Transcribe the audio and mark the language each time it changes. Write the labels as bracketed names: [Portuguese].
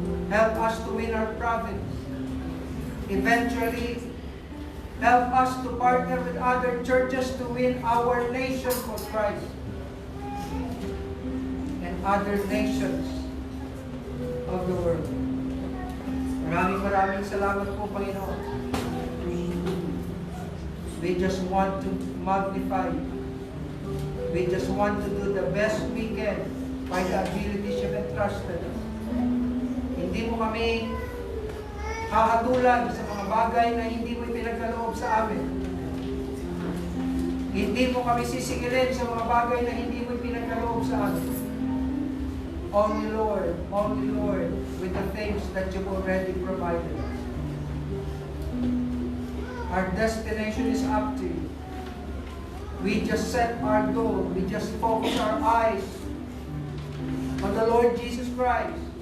[English] Help us to win our province. Eventually, help us to partner with other churches to win our nation for Christ and other nations of the world. [Filipino] Maraming salamat po, Panginoon. [English] We just want to magnify you. We just want to do the best we can by the abilities you've entrusted us. [Filipino] Hindi mo kami hahatulan sa mga bagay na hindi mo ipinagkaloob sa amin. Hindi mo kami sisigilin sa mga bagay na hindi mo ipinagkaloob sa amin. [English] Only Lord, with the things that you've already provided us. Our destination is up to you. We just set our goal. We just focus our eyes on the Lord Jesus Christ.